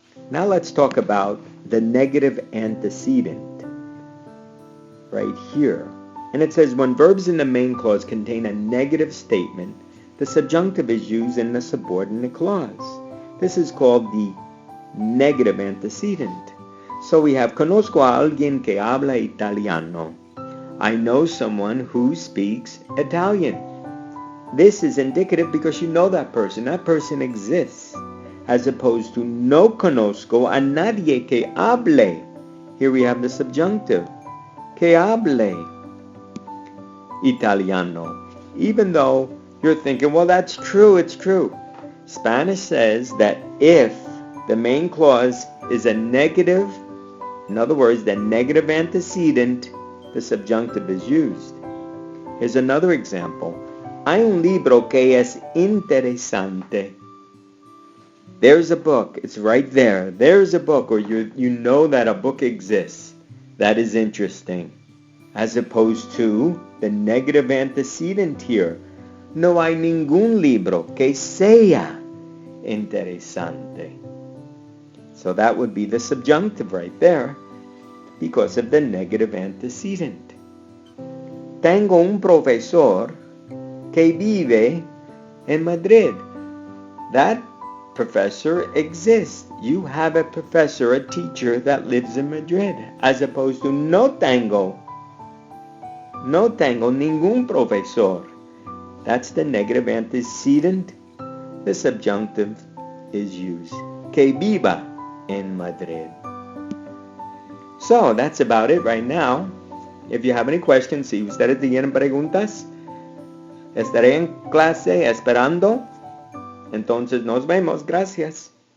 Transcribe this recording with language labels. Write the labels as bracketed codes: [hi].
[en] Now let's talk about the negative antecedent right here. And it says when verbs in the main clause contain a negative statement, the subjunctive is used in the subordinate clause. This is called the negative antecedent. So we have [es] conozco a alguien que habla italiano. [en] I know someone who speaks Italian. This is indicative because you know that person. That person exists. As opposed to [es] no conozco a nadie que hable. [en] Here we have the subjunctive. [es] Que hable italiano. [en] Even though you're thinking, well, that's true, it's true. Spanish says that if the main clause is a negative In other words, the negative antecedent, the subjunctive is used. Here's another example. [es] Hay un libro que es interesante. [en] There's a book. It's right there. There's a book, or you know that a book exists. That is interesting. As opposed to the negative antecedent here. [es] No hay ningún libro que sea interesante. [en] So that would be the subjunctive right there because of the negative antecedent. [es] Tengo un profesor que vive en Madrid. [en] That professor exists. You have a professor, a teacher that lives in Madrid, as opposed to [es] no tengo ningún profesor. [en] That's the negative antecedent. The subjunctive is used. [es] Que viva en Madrid. [en] So that's about it right now. If you have any questions, [es] si ustedes tienen preguntas, estaré en clase esperando. Entonces nos vemos. Gracias.